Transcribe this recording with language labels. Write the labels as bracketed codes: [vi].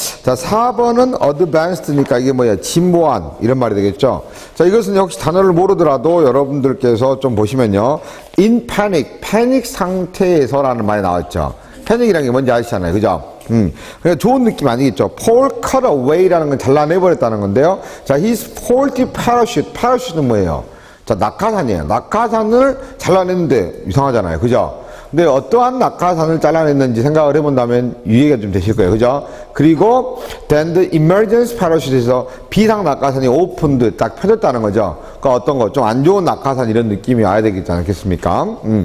[ko] 자, 4번은 advanced니까 이게 뭐야? 진보한, 이런 말이 되겠죠. 자, 이것은 역시 단어를 모르더라도 여러분들께서 좀 보시면요. [en] in panic, [ko] 패닉 상태에서라는 말이 나왔죠. 패닉이라는 게 뭔지 아시잖아요. 그죠? 그러니까 좋은 느낌 아니겠죠. [en] Paul cut away [ko] 라는 건 잘라내버렸다는 건데요. [en] 자, his faulty parachute, parachute는 [ko] 뭐예요? 자, 낙하산이에요. 낙하산을 잘라냈는데 이상하잖아요. 그죠? 근데 어떠한 낙하산을 잘라냈는지 생각을 해본다면 이해가 좀 되실 거예요. 그죠? 그리고 [en] then the emergency parachute [ko] 에서 비상 낙하산이 [en] opened, [ko] 딱 펴졌다는 거죠. 그러니까 어떤 거, 좀 안 좋은 낙하산 이런 느낌이 와야 되겠지 않겠습니까?